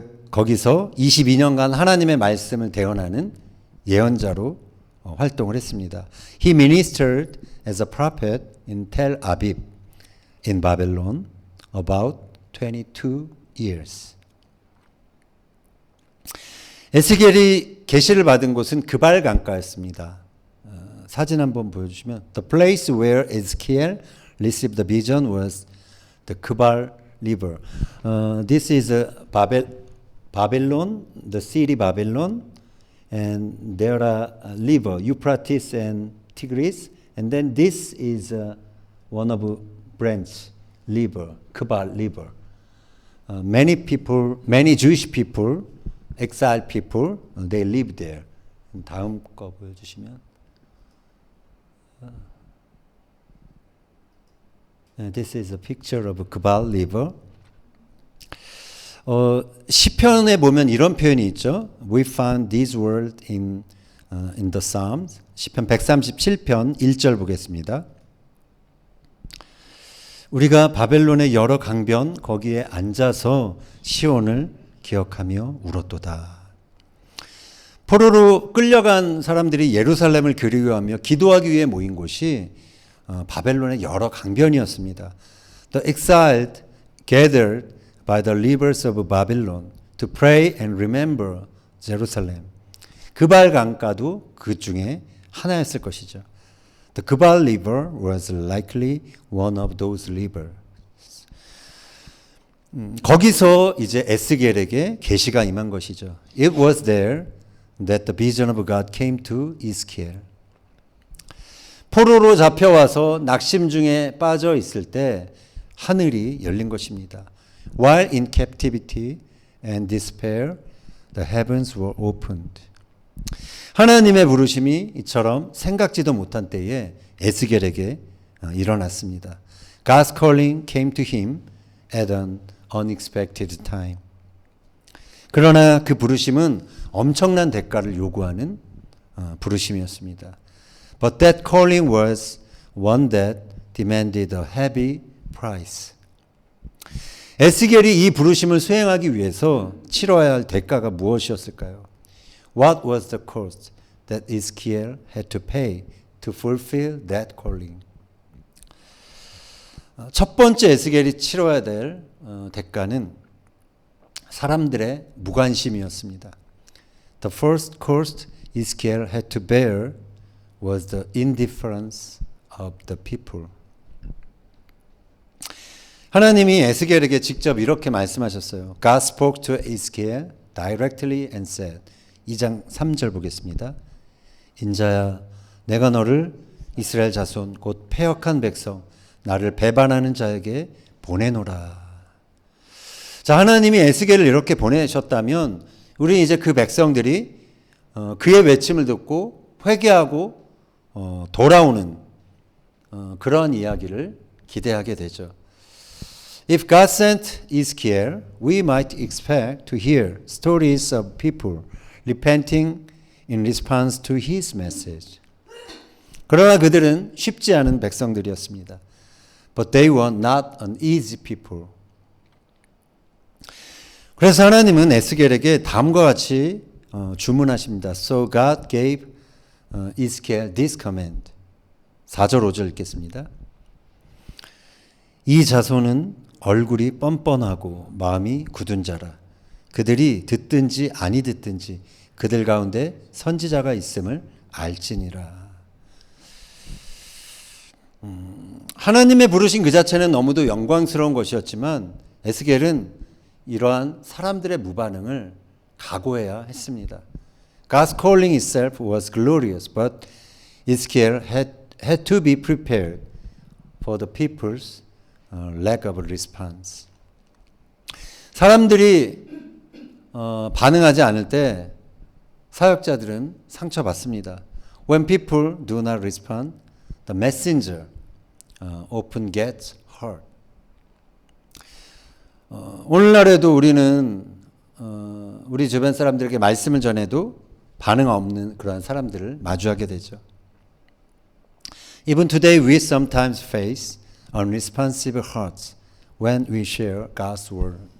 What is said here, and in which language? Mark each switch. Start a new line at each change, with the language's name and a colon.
Korean: 거기서 22년간 하나님의 말씀을 대언하는 예언자로 활동을 했습니다.
English: He ministered as a prophet in Tel Aviv in Babylon about 22 years.
Korean: 에스겔이 계시를 받은 곳은 그발 강가였습니다. 사진 한번 보여주시면
English: The place where Ezekiel received the vision was the Kebal River. This is Babylon, the city Babylon, and there are river Euphrates and Tigris, and then this is one of branch river, Kebal River. Many people, many Jewish people, exiled people, they live there.
Korean: 다음 거 보여주시면.
English: This is a picture of Kebal River.
Korean: 시편에 보면 이런 표현이 있죠.
English: We found these words in the Psalms.
Korean: 시편 137편 1절 보겠습니다. 우리가 바벨론의 여러 강변 거기에 앉아서 시온을 기억하며 울었도다. 포로로 끌려간 사람들이 예루살렘을 그리워하며 기도하기 위해 모인 곳이 바벨론의 여러 강변이었습니다.
English: The exiled gathered by the rivers of Babylon to pray and remember Jerusalem.
Korean: 그발 강가도 그 중에 하나였을 것이죠.
English: The Kebal River was likely one of those rivers.
Korean: 거기서 이제 에스겔에게 계시가 임한 것이죠.
English: It was there that the vision of God came to Ezekiel.
Korean: 포로로 잡혀와서 낙심 중에 빠져 있을 때 하늘이 열린 것입니다.
English: While in captivity and despair, the heavens were opened.
Korean: 하나님의 부르심이 이처럼 생각지도 못한 때에 에스겔에게 일어났습니다.
English: God's calling came to him at an unexpected time.
Korean: 그러나 그 부르심은 엄청난 대가를 요구하는 부르심이었습니다.
English: But that calling was one that demanded a heavy price.
Korean: 에스겔이 이 부르심을 수행하기 위해서 치러야 할 대가가 무엇이었을까요?
English: What was the cost that Ezekiel had to pay to fulfill that calling?
Korean: 첫 번째 에스겔이 치러야 될 대가는 사람들의 무관심이었습니다.
English: The first cost Ezekiel had to bear was the indifference of the people.
Korean: 하나님이 에스겔에게 직접 이렇게 말씀하셨어요.
English: God spoke to Ezekiel directly and said,
Korean: 2장 3절 보겠습니다. 인자야, 내가 너를 이스라엘 자손 곧 패역한 백성, 나를 배반하는 자에게 보내노라. 자, 하나님이 에스겔을 이렇게 보내셨다면 우리 이제 그 백성들이 그의 외침을 듣고 회개하고 돌아오는 그런 이야기를 기대하게 되죠.
English: If God sent Ezekiel, we might expect to hear stories of people repenting in response to his message.
Korean: 그러나 그들은 쉽지 않은 백성들이었습니다.
English: But they were not an easy people.
Korean: 그래서 하나님은 에스겔에게 다음과 같이 주문하십니다.
English: So God gave Ezekiel this command.
Korean: 4절 5절 읽겠습니다. 이 자손은 얼굴이 뻔뻔하고 마음이 굳은 자라. 그들이 듣든지 아니 듣든지 그들 가운데 선지자가 있음을 알지니라. 하나님의 부르심 그 자체는 너무도 영광스러운 것이었지만 에스겔은 이러한 사람들의 무반응을 각오해야 했습니다.
English: God's calling itself was glorious, but Ezekiel had to be prepared for the people's lack of response.
Korean: 사람들이 반응하지 않을 때 사역자들은 상처받습니다.
English: When people do not respond, the messenger often gets hurt.
Korean: 오늘날에도 우리는 우리 주변 사람들에게 말씀을 전해도 반응 없는 그러한 사람들을 마주하게 되죠.
English: Even today we sometimes face unresponsive hearts when we share God's word.